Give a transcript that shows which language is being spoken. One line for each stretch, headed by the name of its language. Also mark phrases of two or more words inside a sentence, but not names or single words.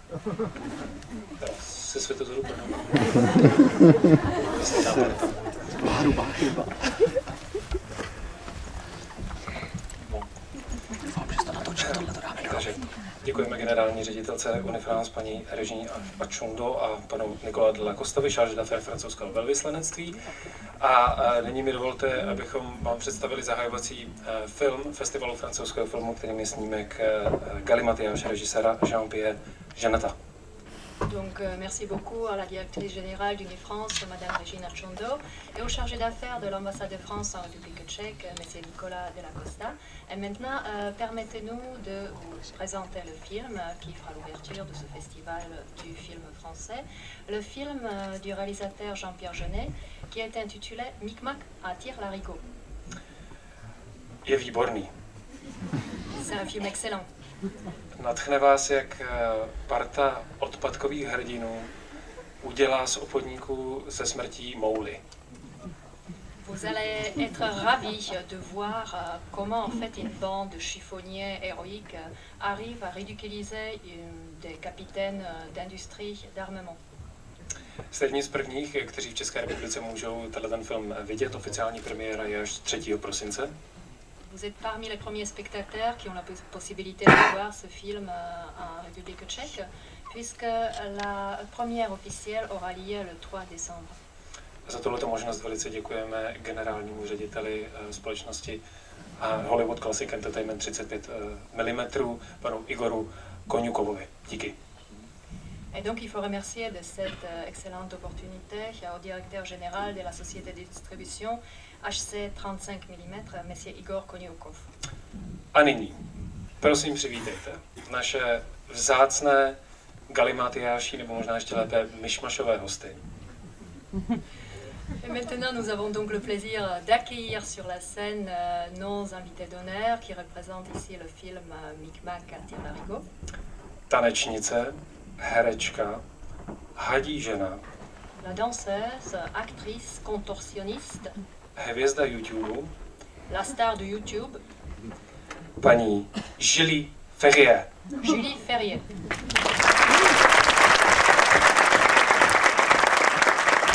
Czech: Se Světozoru Brno. Hruba chyba. Děkujeme generální ředitelce Unifrance paní Reží Achundo a panu Nikola de la Costovi,
French: chargé d'affaires
Czech: francouzského velvyslanectví. A nyní mi dovolte, abychom vám představili zahajovací film Festivalu francouzského filmu, kterým je snímek Galimatiáš režiséra Jean-Pierre Jeunetat.
French: Donc merci beaucoup à la directrice générale d'Unifrance, Madame Régine Achundo, et au chargé d'affaires de l'ambassade de France en République tchèque, Monsieur Nicolas de la Costa. Et maintenant, permettez-nous de vous présenter le film qui fera l'ouverture de ce festival du film français. Le film du réalisateur Jean-Pierre Jeunet, qui est intitulé Micmac à Tire-Larigot.
Czech: Je výborný.
French: C'est un film excellent.
Czech: Nadchne vás, jak parta odpadkových hrdinů udělá z obchodníků se smrtí mouly.
French: Vous allez être ravis de voir comment en fait une bande de chiffonniers héroïques arrive à ridiculiser des capitaines d'industrie d'armement.
Czech: Jste jedni z prvních, kteří v České republice můžou tenhle film vidět. Oficiální premiéra je až 3. prosince.
French: Vous êtes parmi les premiers spectateurs qui ont la possibilité de voir ce film en République tchèque, puisque la première officielle aura lieu le 3 décembre.
Czech: Za tuto možnost velice děkujeme generálnímu řediteli společnosti Hollywood Classic Entertainment 35 mm, panu Igoru Koňukovovi. Díky.
French: Et donc il faut remercier de cette excellente opportunité au directeur général de la société de distribution HC 35 mm, Monsieur Igor Koňukov.
Czech: A nyní, prosím přivítejte naše vzácné galimatiáši, nebo možná ještě lépe myšmašové hosty.
French: Et maintenant, nous avons donc le plaisir d'accueillir sur la scène nos invités d'honneur qui représentent ici le film Micmac à Tire-Larigot.
Czech: Tanečnice, herečka, hadí žena,
French: La danseuse, actrice, contorsionniste,
Czech: hvězda YouTube,
French: la star de YouTube,
Czech: paní Julie Ferrier.
French: Julie Ferrier.